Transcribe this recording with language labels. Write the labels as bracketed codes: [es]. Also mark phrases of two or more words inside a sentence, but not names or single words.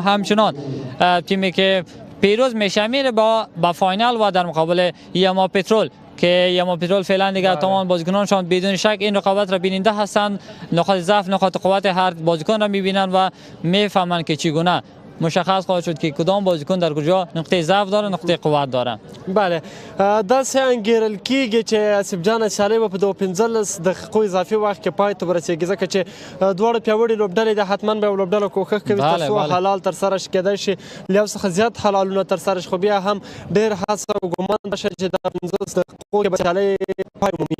[fa] همچنان تیمی که پیروز میشه میره با فاینال و در مقابل یما پترول که یما پترول فعلا دیگر تمام بازیکنانشان بدون شک این رقابت را بیننده هستند. نقاط ضعف نقاط قوت هر بازیکن را میبینند و میفهمند که چگونه مشخص خواهد شد که کدام بازیکن در کجا نقطه ضعف داره نقطه قوت داره. [ps] بله داسې انګیرل کېږي چې اسف جان سیالۍ به په 15 دقیقو اضافي وخت کې پای ته ورسېږي ځکه چې دواړه پیاوړي لوبډلې د حتما به لوبډله کوښښ کوي تر څو حلال ترسره شي. کېدای شي له یو څخه زیات حلالونه ترسره شي خو بیا هم ډېر هڅه او ګمان بشه چې د 15 دقیقو کې به سیالۍ پای ومومي.